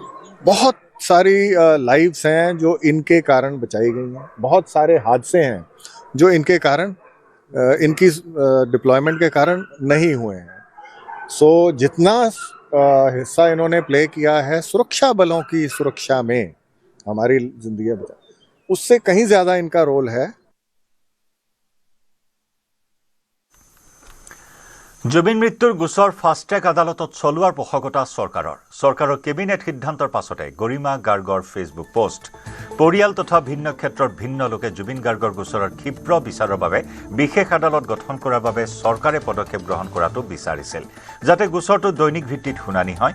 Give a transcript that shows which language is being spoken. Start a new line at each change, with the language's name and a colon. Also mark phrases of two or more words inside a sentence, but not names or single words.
Hindi: बहुत सारी लाइव्स हैं जो इनके कारण बचाई गई हैं, बहुत सारे हादसे हैं जो इनके कारण इनकी डिप्लॉयमेंट के कारण नहीं हुए हैं। सो जितना हिस्सा इन्होंने प्ले किया है सुरक्षा बलों की सुरक्षा में हमारी जिंदगी बचा, उससे कहीं ज़्यादा इनका रोल है।
Assamese: জুবিন মৃত্যুৰ গোচৰ
English: fast track
Assamese: আদালতত চলোৱাৰ পোষকতা চৰকাৰৰ কেবিনেট সিদ্ধান্তৰ পাছতে গৰিমা গাৰ্গৰ ফেচবুক পোষ্ট। পৰিয়াল তথা ভিন্ন ক্ষেত্ৰৰ ভিন্ন লোকে জুবিন গাৰ্গৰ গোচৰৰ ক্ষীপ্ৰ বিচাৰৰ বাবে বিশেষ আদালত গঠন কৰাৰ বাবে চৰকাৰে পদক্ষেপ গ্ৰহণ কৰাটো বিচাৰিছিল, যাতে গোচৰটো দৈনিক ভিত্তিত শুনানি হয়।